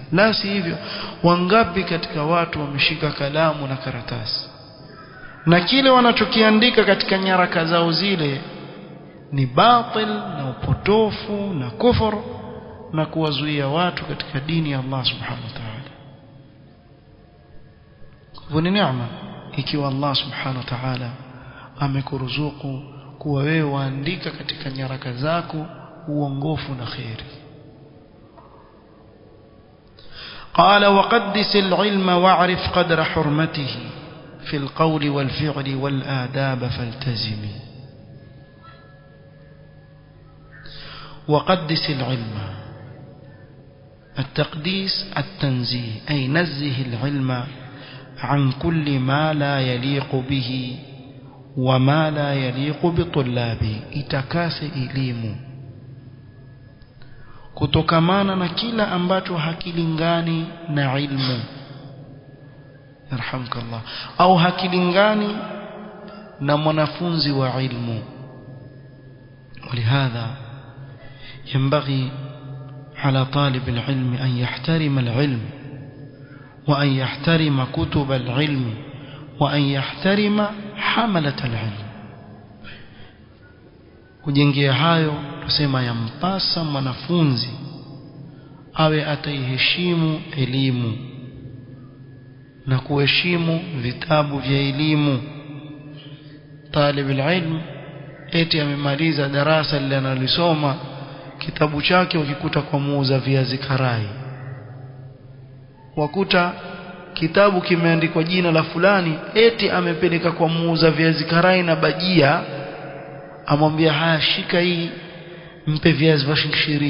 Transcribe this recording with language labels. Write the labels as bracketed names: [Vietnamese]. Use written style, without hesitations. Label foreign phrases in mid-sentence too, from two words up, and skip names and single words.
[Swahili] La si hivyo, wangapi katika watu wameshika kalamu na karatasi na kile wanachokiandika katika nyaraka zao zile ni batil na upotofu na kufur, na kuwazuia watu katika dini ya Allah [Arabic] سبحانه وتعالى. [Swahili] Ni neema ikiwa Allah [Arabic] سبحانه وتعالى [Swahili] amekuruzuku kuwa wewe waandika katika nyaraka zako uongofu na khairi. [Arabic] قال وقدس العلم واعرف قدر حرمته في القول والفعل والآداب فالتزمي. وقدس العلم، التقديس التنزيه، أي نزه العلم عن كل ما لا يليق به وما لا يليق بالطلاب, [Swahili] itakase elimu kutokamana na kila ambacho hakilingani na ilmu, yarhamkallah, au hakilingani na mwanafunzi wa ilmu. [Arabic] ولهذا ينبغي على طالب العلم أن يحترم العلم، وأن يحترم كتب العلم، وأن يحترم حملة العلم. [Swahili] kujengea hayo tusema yampasa mwanafunzi awe ataiheshimu elimu na kuheshimu vitabu vya elimu. [Arabic] طالب العلم [Swahili] eti amemaliza darasa lile analisoma, kitabu chake ukikuta kwa muuza viazi karai, wakuta kitabu kimeandikwa jina la fulani, eti amepeleka kwa muuza viazi karai na bajia, amwambia haya, shika hii, mpe viazi vya 20.